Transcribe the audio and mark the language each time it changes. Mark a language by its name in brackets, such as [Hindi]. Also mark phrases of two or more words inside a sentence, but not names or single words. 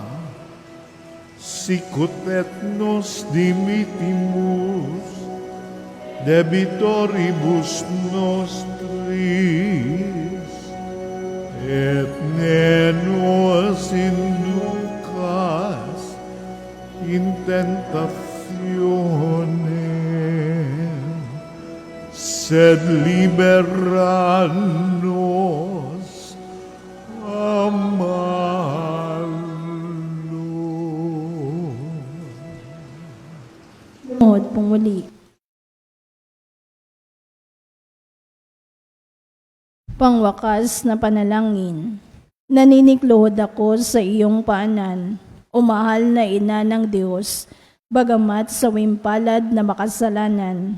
[Latin] sicut et nos dimittimus debitoribus nostris, et ne nos inducas in tentationem, sed libera nos a malo. [Filipino] Lumuhod pong muli. Pangwakas na panalangin. Naniniklod ako sa iyong paanan, o mahal na ina ng Diyos, bagamat sa wimpalad na makasalanan.